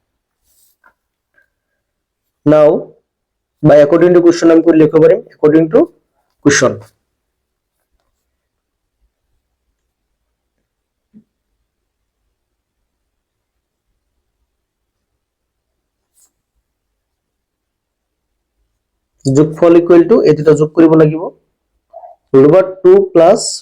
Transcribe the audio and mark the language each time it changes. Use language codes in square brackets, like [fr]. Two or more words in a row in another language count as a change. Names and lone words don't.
[en] now by according to question [as] আমি কৰি লিখিব পাৰিম [en] according to question [as] যোগফল [en] equal to [as] এই দুটা যোগ কৰিব লাগিব √2 প্লাস